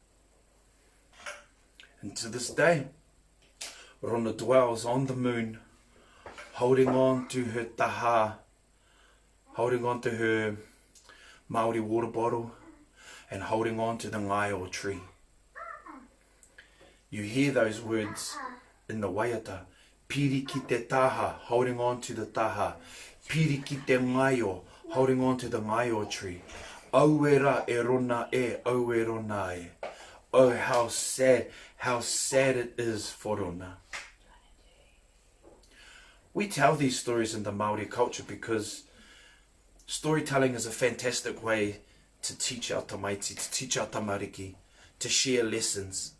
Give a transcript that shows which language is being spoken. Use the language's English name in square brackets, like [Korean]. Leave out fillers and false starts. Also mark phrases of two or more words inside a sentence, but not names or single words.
[English] And to this day, Rona dwells on the moon, holding on to her taha, holding on to her Māori water bottle, and holding on to the ngaio tree. You hear those words in the waiata. [Māori] Piri ki te taha, [English] holding on to the taha. [Māori] Piri ki te ngaio, [English] holding on to the ngaio tree. [Māori] Auera e Rona e, au e Rona e. [English] Oh, how sad it is for Rona. We tell these stories in the Māori culture because storytelling is a fantastic way to teach our tamaiti, to teach our tamariki, to share lessons.